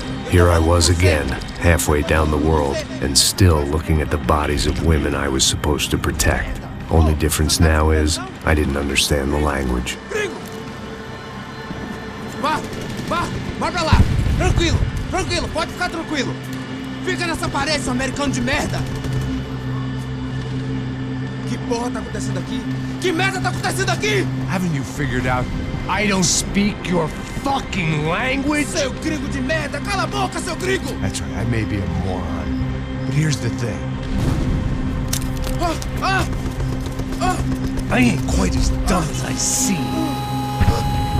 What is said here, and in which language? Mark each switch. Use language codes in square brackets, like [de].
[en] Here I was again, halfway down the world, and still looking at the bodies of women I was supposed to protect. Only difference now is, I didn't understand the language. [pt] Va! Vai pra lá! Tranquilo, tranquilo, pode ficar tranquilo! Fica nessa parede, seu americano de merda! Que porra tá acontecendo aqui? Que merda tá acontecendo aqui? [en] Haven't you figured out I don't speak your fucking language? [pt] Seu gringo de merda! Cala a boca, seu gringo! [en] That's right, I may be a moron. But here's the thing. I ain't quite as dumb as I seem.